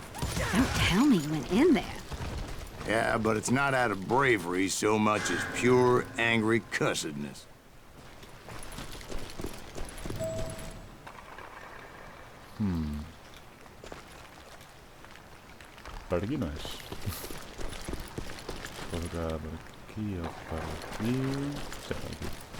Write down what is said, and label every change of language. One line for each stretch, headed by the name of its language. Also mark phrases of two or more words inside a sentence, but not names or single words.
English: Don't tell me you went in there. Yeah, but it's not out of bravery so much as pure, angry cussedness.
Catalan: Per aquí no és. Suposo que per aquí o per aquí... Sí, per aquí.